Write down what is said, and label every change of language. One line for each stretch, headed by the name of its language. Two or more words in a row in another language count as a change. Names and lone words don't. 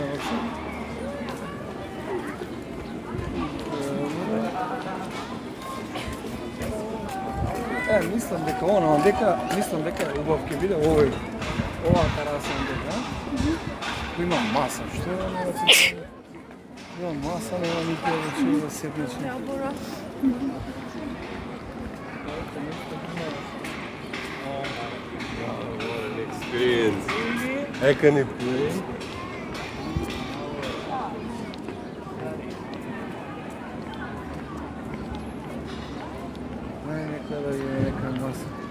Macedonian: мислам дека мислам дека е убав ќе биде оваа тераса дека, има маса, што е има маса, нема никој да седнечи. Experience.
English: I can play.
Macedonian: Нека да е нека маса.